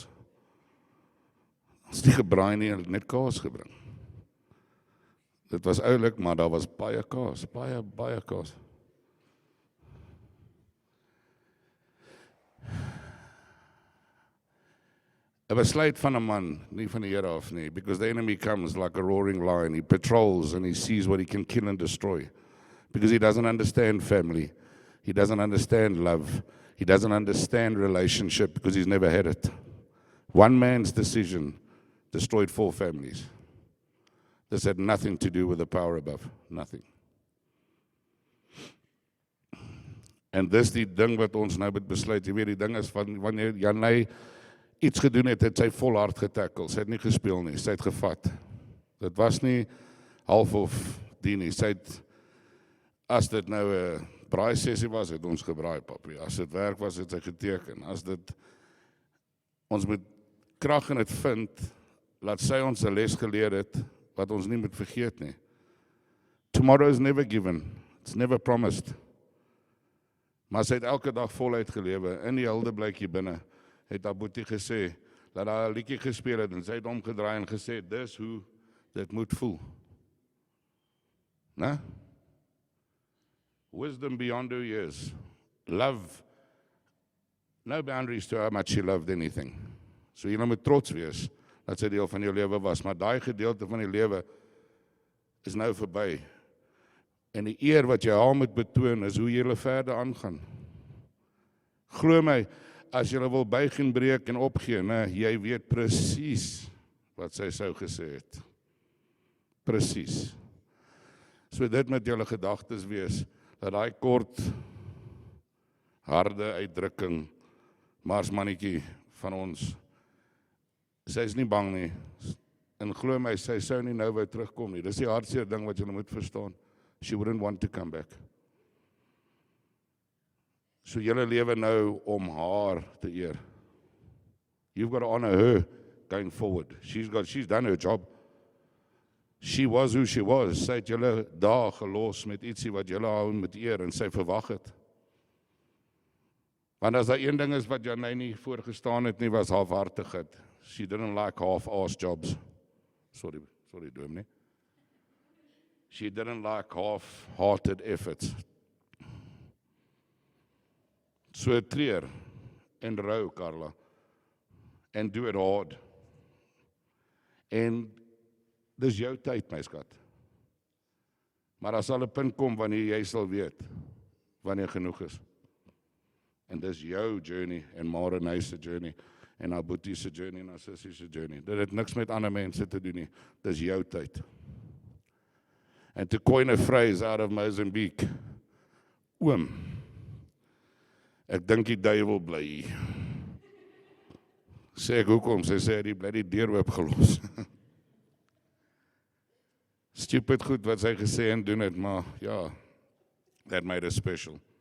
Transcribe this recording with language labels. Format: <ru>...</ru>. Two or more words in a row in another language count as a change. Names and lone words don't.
<af>Ons het nie gebraai nie, hulle het net kaas gebring. Dit was oulik, maar daar was baie kaas, baie kaas. 'n besluit van 'n man, nie van die Here af nie,</af> <en>because the enemy comes like a roaring lion. He patrols and he sees what he can kill and destroy. Because he doesn't understand family. He doesn't understand love. He doesn't understand relationship because he's never had it. One man's decision destroyed 4 families. This had nothing to do with the power above. Nothing.</en> <af>En dis die ding wat ons nou moet besluit. Jy weet, die ding is van wanneer Janey iets gedoen het, het sy volhard getackle. Sy het nie gespeel nie, sy het gevat. Dit was nie half of die nie. Sy het, as dit nou 'n braai sessie was, het ons gebraai, papie. As dit werk was, het sy geteken. As dit, ons moet krag in dit vind, laat sy ons 'n les geleer het, wat ons nie moet vergeet nie.</af> <en>Tomorrow is never given. It's never promised.</en> <af>Maar sy het elke dag voluit gelewe. In die hulde blyk hier binne, het Abuti gesê, dat haar 'n liedjie gespeel het, en sy het omgedraai en gesê, dis hoe dit moet voel. Né?</af> <en>Wisdom beyond her years. Love. No boundaries to how much she loved anything.</en> <af>So jy moet trots wees, dat sy deel van jou lewe was, maar daai gedeelte van die lewe is nou verby. En die eer wat jy haar moet betoon, is hoe jy hulle verder aangaan. Glo my, as jy wil buig en breek en opgee, nee, jy weet presies wat sy sou gesê het. Presies. So dit met julle gedagtes wees, dat daai kort, harde uitdrukking, marsmannetjie van ons, sy is nie bang nie, en glo my, sy sou nie nou wou terugkom nie. Dis die hartseer ding wat julle moet verstaan.</af> <en>She wouldn't want to come back.</en> <af>So julle lewe nou om haar te eer.</af> <en>You've got to honor her going forward. She's done her job. She was who she was.</en> <af>Sy het julle daar gelos met ietsie wat julle hou met eer en sy verwag het. Want as daar een ding is wat Janey nie voorgestaan het nie, was halfhartigheid.</af> <en>She didn't like half-ass jobs.</en> <af>Sorry dominee.</af> <en>She didn't like half-hearted efforts.</en> <af>So treur en rou, Carla.</af> <en>And do it hard.</en> <af>En dis jou tyd, my skat. Maar daar sal 'n punt kom wanneer jy sal weet wanneer genoeg is. En dis jou journey en Marenay se journey en Abuti se journey en Sissie se journey. Dit het niks met ander mense te doen nie. Dis jou tyd.</af> <en>And to coin a phrase out of Mozambique,</en> <af>oom, ek dink die duiwel bly hier. Sê ek hoekom? Sy sê die bly die deur oopgelos. Stupid goed wat sy gesê en doen het, maar ja,</af> <en>that made her special.</en>